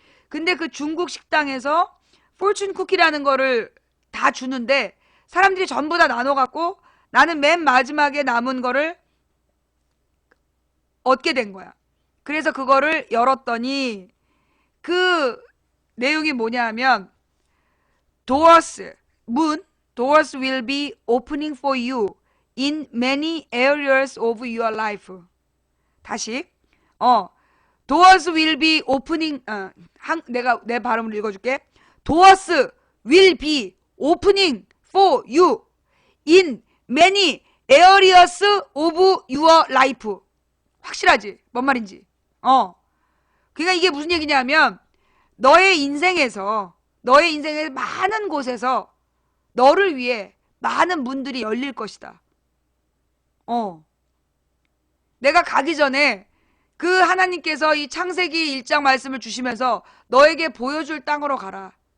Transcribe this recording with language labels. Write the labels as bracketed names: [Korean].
[Korean] 근데 그 중국 식당에서 포춘 쿠키라는 거를 다 주는데 사람들이 전부 다 나눠갖고 나는 맨 마지막에 남은 거를 얻게 된 거야. 그래서 그거를 열었더니 그 내용이 뭐냐 하면 [English] doors will be opening for you in many areas of your life. [Korean] 다시 [English] doors will be opening [Korean] 내가 내 발음을 읽어줄게. [English] doors will be opening for you in many areas of your life. [Korean] 확실하지? 뭔 말인지. 그러니까 이게 무슨 얘기냐면 너의 인생에서 많은 곳에서 너를 위해 많은 문들이 열릴 것이다. 내가 가기 전에 그 하나님께서 이 창세기 1장 말씀을 주시면서 너에게 보여줄 땅으로 가라.